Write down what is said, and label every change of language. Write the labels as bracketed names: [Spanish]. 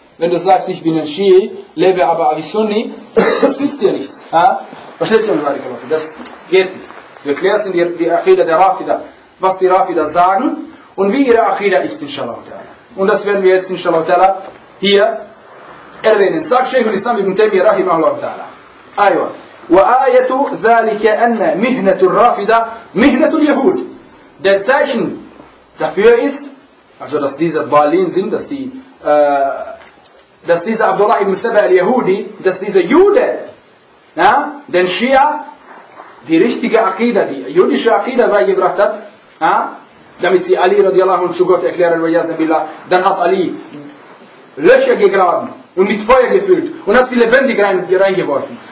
[German] Wenn du sagst, ich bin ein Schiri, lebe aber wie Sunni, das nützt dir nichts. Ja? Verstehst du, das geht nicht. Du erklärst dir die Akhida der Rafida, was die Rafida sagen und wie ihre Akhida ist, inshallah. Und das werden wir jetzt, inshallah, hier erwähnen. Sagt Sheikh al-Islam ibn Taymiyyah, rahimahullah ta'ala. Aywa. [Arabic] وآية ذلك أن مهنة الرافدة مهنة اليهود. [German] Der Zeichen dafür ist, also dass diese Balin sind, dass die, dass dieser Abdullah ibn Saba al-Yahudi, dass dieser Jude, ja, den Schia, die richtige Akida, die jüdische Akida beigebracht hat, ja, damit sie Ali radiallahu anhu zu Gott erklären, dann hat Ali Löcher gegraben und mit Feuer gefüllt und hat sie lebendig reingeworfen.